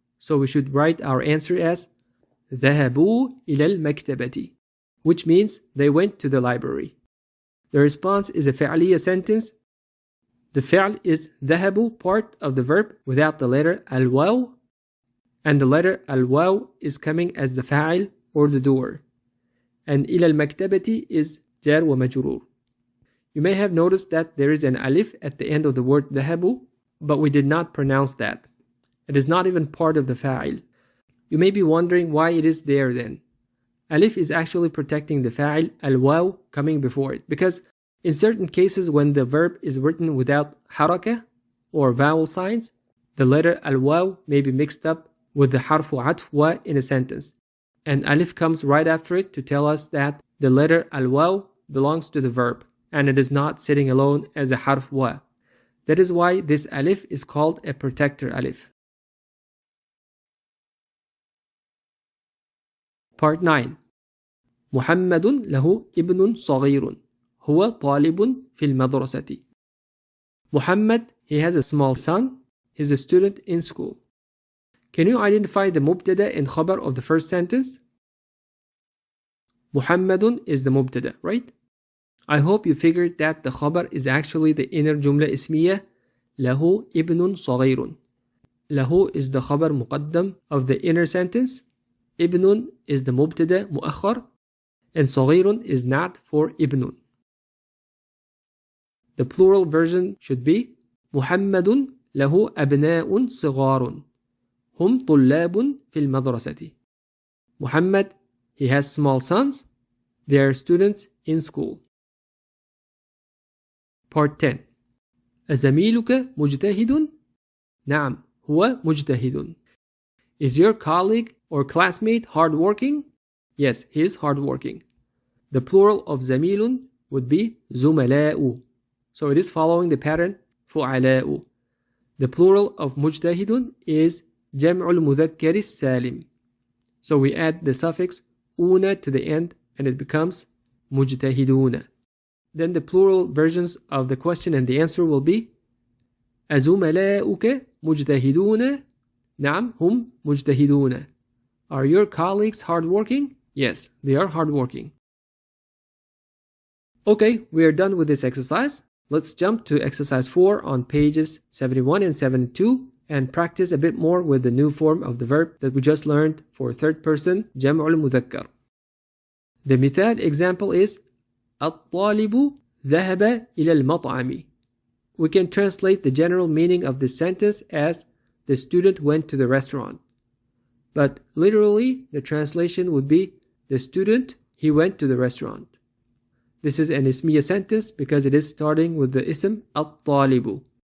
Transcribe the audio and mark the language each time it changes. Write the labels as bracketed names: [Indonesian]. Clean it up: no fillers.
[English] So we should write our answer as [Arabic] ذهبوا إلى المكتبة, [English] which means they went to the library. The response is a فعلية sentence. The فعل is ذهبوا, part of the verb without the letter الواو, and the letter الواو is coming as the فاعل or the doer. And إلى المكتبة is جار ومجرور. You may have noticed that there is an alif at the end of the word ذهبوا, but we did not pronounce that. It is not even part of the fa'il. You may be wondering why it is there then. Alif is actually protecting the fa'il al-waw coming before it, because in certain cases when the verb is written without haraka or vowel signs, the letter al-waw may be mixed up with the harfu atf wa in a sentence, and alif comes right after it to tell us that the letter al-waw belongs to the verb and it is not sitting alone as a harf wa. That is why this alif is called a protector alif. Part 9. [Arabic] محمد له ابن صغير هو طالب في المدرسة. [English] Muhammad, he has a small son. He's a student in school. Can you identify the mubtada and khabar of the first sentence? Muhammadun is the mubtada, right? I hope you figured that the khabar is actually the inner jumla ismiya [Arabic] له ابن صغير. [English] له is the khabar muqaddam of the inner sentence. Ibnun is the mubtada muakhar, and صغير is NAAT for ibnun. The plural version should be [Arabic] محمد له أبناء صغار هم طلاب في المدرسة. [English] Muhammad, he has small sons. They are students in school. Part 10. [Arabic] أزميلك مجتهد؟ نعم هو مجتهد. [English] Is your colleague or classmate hardworking? Yes, he is hardworking. The plural of زميل would be زملاء. So it is following the pattern فعلاء. The plural of مجتهد is جمع المذكر السالم. So we add the suffix una to the end and it becomes مجتهدون. Then the plural versions of the question and the answer will be [Arabic] أزملاؤك مجتهدون؟ نعم هم مجتهدون. [English] Are your colleagues hardworking? Yes, they are hardworking. Okay, we are done with this exercise. Let's jump to exercise 4 on pages 71 and 72 and practice a bit more with the new form of the verb that we just learned for third person جمع المذكر. The مثال example is [Arabic] الطالب ذهب إلى المطعم. [English] We can translate the general meaning of this sentence as the student went to the restaurant. But literally, the translation would be the student, he went to the restaurant. This is an ismiya sentence because it is starting with the ism الطالب.